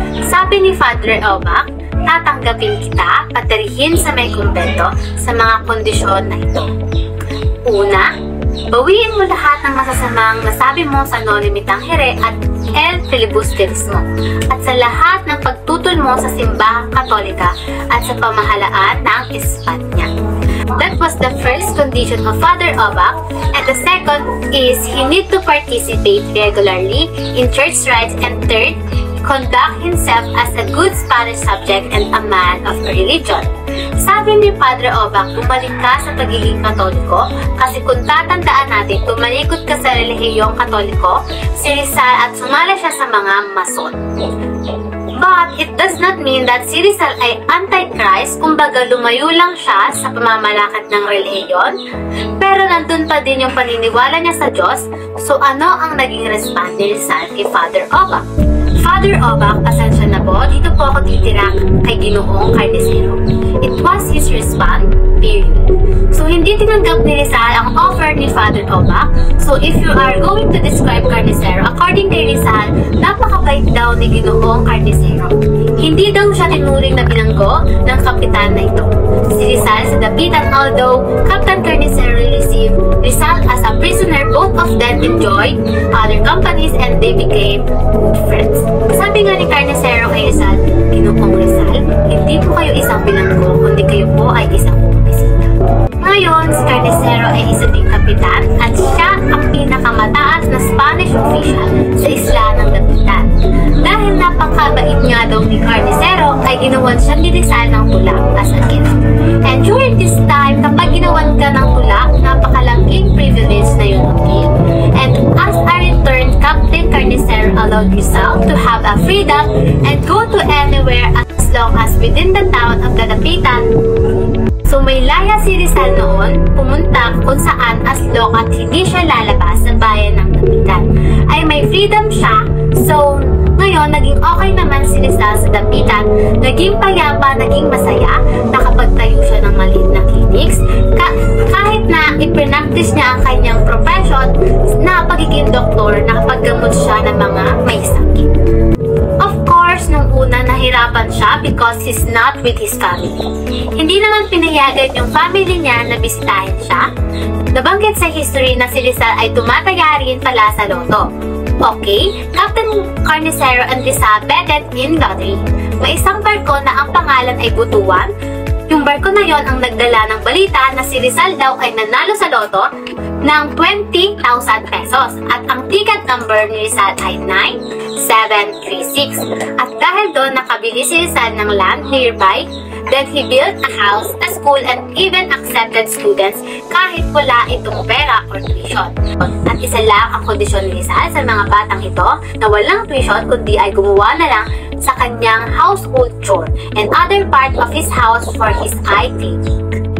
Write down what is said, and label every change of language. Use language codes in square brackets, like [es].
[tl] Sabi ni Father Obac, tatanggapin kita, patirihin sa may kumbento sa mga kondisyon na ito. Una, bawiin mo lahat ng masasamang nasabi mo sa No Limitang Here at El Filibusterismo at sa lahat ng pagtutol mo sa simbahang Katolika at sa pamahalaan ng Espanya. [en] That was the first condition of Father Obac, and the second is he need to participate regularly in church rites, and third, conduct himself as a good Spanish subject and a man of religion. [tl] Sabi ni Padre Obac, bumalik ka sa pagiging Katoliko kasi kung tatandaan natin, tumalikod ka sa relihiyong Katoliko, si Rizal at sumala siya sa mga Mason. [en] But it does not mean that [tl] si Rizal ay anti-Christ, kumbaga lumayo lang siya sa pamamalakad ng relihiyon, pero nandun pa din yung paniniwala niya sa Diyos. So ano ang naging response ni Rizal kay Father Obac? Father Obac, pasensya na po, dito po ako titira kay Ginoong Carnicero. [en] It was his response, period. [tl] So, hindi tinanggap ni Rizal ang offer ni Father Obac. [en] So, if you are going to describe [tl] Carnicero, according kay Rizal, napakabait daw ni Ginoong Carnicero. Hindi daw siya tinuring na bilanggo ng kapitan na ito. Si Rizal sa dapitan, [en] although Captain Carnicero received Rizal as a prisoner, both of them enjoyed other companies and they became good friends. [tl] Sabi nga ni Carnicero kay Rizal, Ginoong Rizal, hindi po kayo isang bilanggo, kundi kayo po ay isang bumisita. Ngayon, si Carnicero ay isa ding kapitan at siya ang pinakamataas na Spanish official sa isla ng Dapitan. Dahil napakabait nga daw ni Carnicero, ay ginawan siya ni Rizal ng tulak [en] as a gift. And during this time, [tl] kapag ginawan ka ng tulak, napakalaking privilege na yun ng gift. [en] And as a return, Captain Carnicero allowed Rizal to have a freedom and go to anywhere as long as within the town of the Dapitan. [tl] So may laya si Rizal noon, pumunta kung saan as long at hindi siya lalabas sa bayan ng Dapitan. Ay may freedom siya, so ngayon naging okay naman si Rizal sa Dapitan, naging payapa, naging masaya, nakapagtayo siya ng maliit na clinics, kahit na ipinaktis niya ang kanyang profession na pagiging doktor, nakapaggamot siya ng mga may sakit. [en] Of course, [tl] nung una nahirapan siya [en] because he's not with his family. [tl] Hindi naman pinayagan yung family niya na bisitahin siya. Nabanggit sa history na si Rizal ay tumataya rin pala sa loto. [en] Okay, Captain Carnicero and Rizal betted in lottery. [tl] May isang barko na ang pangalan ay Butuan. Yung barko na yon ang nagdala ng balita na si Rizal daw ay nanalo sa loto ng 20,000 pesos at ang ticket number ni Rizal ay 9736. At dahil doon nakabili si Rizal [en] ng land nearby, then he built a house, a school, and even accepted students [tl] kahit wala itong pera or tuition. At isa lang ang kondisyon ni Rizal sa mga batang ito na walang tuition kundi ay gumawa na lang sa kanyang [en] household chore and other part of his house for his eye clinic.